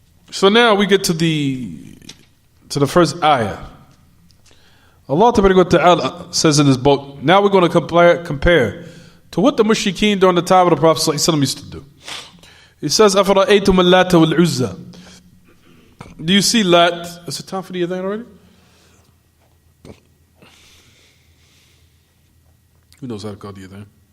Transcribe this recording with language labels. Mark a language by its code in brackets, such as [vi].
[en] So now we get to the first ayah. Allah Ta'ala says in this book, now we're going to compare to what the mushrikeen during the time of the Prophet ﷺ used to do. He says, [ar] أَفَرَأَيْتُمُ اللَّاتَ وَالْعُزَّى. [en] Do you see Lat? Is it time for the adhan already? Who knows how to call the adhan?